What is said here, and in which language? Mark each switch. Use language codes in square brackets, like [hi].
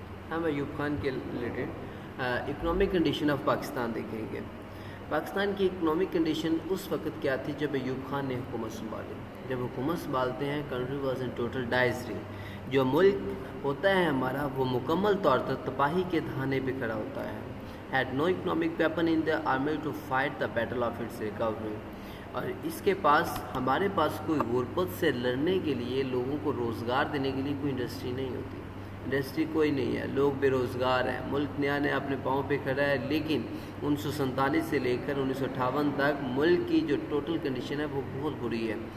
[ur] ہم ایوب خان کے related [en] economic condition of Pakistan [ur] دیکھیں گے۔ پاکستان کی اکنامک کنڈیشن اس وقت کیا تھی جب ایوب خان نے حکومت سنبھالی۔ جب حکومت سنبھالتے ہیں [en] country was in total disarray, [ur] جو ملک ہوتا ہے ہمارا وہ مکمل طور پر تباہی کے دہانے پہ کھڑا ہوتا ہے۔ [en] had no economic weapon in the army to fight the battle of its recovery. [ur] اور اس کے پاس ہمارے پاس کوئی غربت سے لڑنے کے لیے لوگوں کو روزگار دینے کے لیے کوئی انڈسٹری نہیں ہوتی. انڈسٹری کوئی نہیں ہے, لوگ بے روزگار ہیں, ملک نیا نیا اپنے پاؤں پہ کھڑا ہے. لیکن 1947 سے لے کر 1958 تک ملک کی جو ٹوٹل کنڈیشن ہے وہ بہت بری ہے.